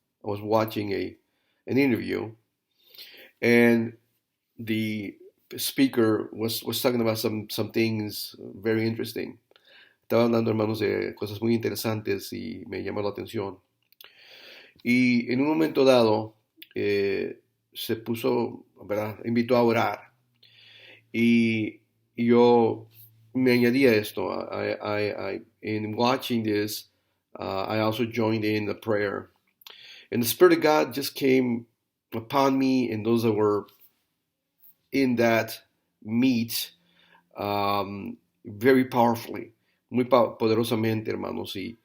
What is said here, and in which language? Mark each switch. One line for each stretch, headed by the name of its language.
English: I was watching an interview, and the speaker was talking about some things very interesting.
Spanish: Estaba hablando, hermanos, de cosas muy interesantes y me llamó la atención. Y en un momento dado, se puso, ¿verdad?, invitó a orar. Y yo me añadí a esto.
English: In watching this, I also joined in the prayer. And the Spirit of God just came upon me and those that were in that meet very powerfully,
Spanish: muy poderosamente, hermanos.